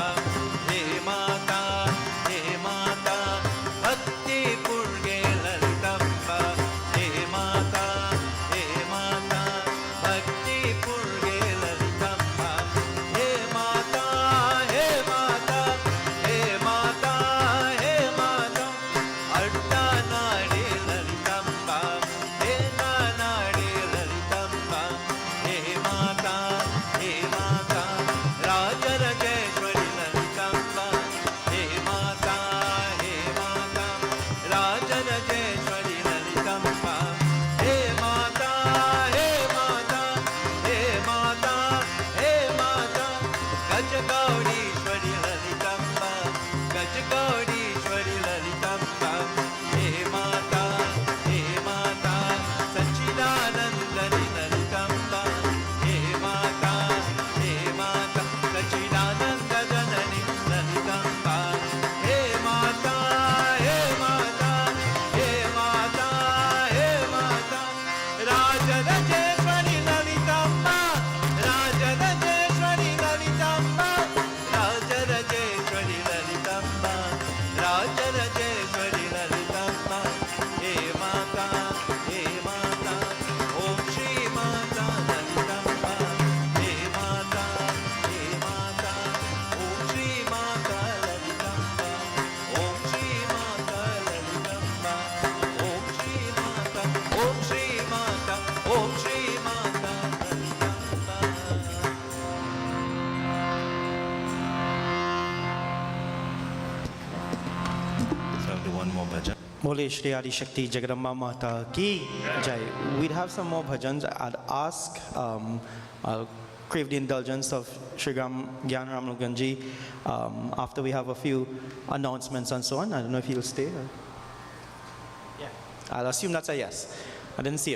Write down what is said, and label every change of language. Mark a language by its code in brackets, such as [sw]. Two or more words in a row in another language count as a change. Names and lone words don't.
[sa] हे माता, हे माता, भक्ति पुर्गे ललिताम्बा. हे माता, हे माता, भक्ति पुर्गे ललिताम्बा. हे माता, हे माता, हे माता, हे माता, अद्दा नादि ललिताम्बा, हे नादि ललिताम्बा. हे माता, हे माता, राज राजेश्वरी ललिताम्बा. हे माता, हे माता, राज राजेश्वरी ललिताम्बा. हे माता, हे माता, हे माता, हे माता, गजगौडिश्वरी ललिताम्बा, गजगौडिश्वरी ललिताम्बा. हे माता, हे माता, सच्चिदानन्दनि ललिताम्बा. हे माता, हे माता, सच्चिदानन्द जननि ललिताम्बा. हे माता, हे माता, हे माता, हे माता, राज राजेश्वरी ललिताम्बा, राज राजेश्वरी ललिताम्बा, राज राजेश्वरी ललिताम्बा, राज राजेश्वरी ललिताम्बा, Raja Rajeshwari Lalitamba. हे माता, हे माता, ॐ श्री माता ललिताम्बा. हे माता, हे माता, ॐ श्री माता ललिताम्बा. ॐ श्री माता ललिताम्बा. ॐ श्री माता, ॐ श्री माता, ॐ श्री माता ललिताम्बा. [en] So I'll do one more bhajan. [hi] बोले श्री आदि शक्ति जगदम्बा माता की जय. [en] We'd have some more bhajans. I'd ask, I'll crave the indulgence of Shri Gyan Ramluganji after we have a few announcements and so on. I don't know if he'll stay. Yeah. I'll assume that's a yes. I didn't see him.